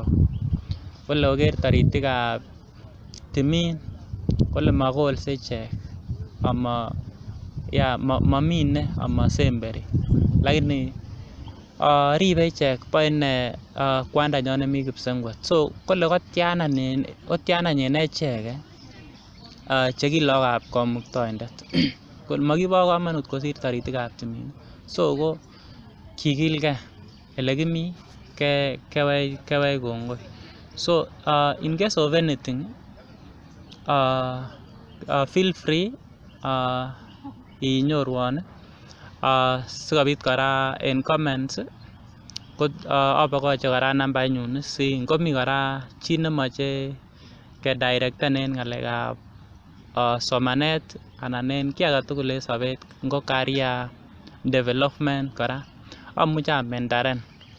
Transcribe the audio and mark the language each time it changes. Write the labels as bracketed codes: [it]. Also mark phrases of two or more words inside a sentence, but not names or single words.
[kln] Kole oker toritikab timin kole mokolse ichek momine amosemberi lakini ribe ichek boe inee kwandanyon nemii Kipsengwet. So kole kotian en echek chekilokab Kamuktaindet mokibo komonut kosir toritikab timin. So ko kikilgee elekimii kewech kongoi. So [en] in case of anything feel free [kln] inyorwon sikobit kora en comments ko abokoche kora nambainyun si ngomii kora chi nemoche kedirecten en ng'alekab somanet anan en kiy agetugul en sobet ngo [en] career development [kln] kora amuche amendaren.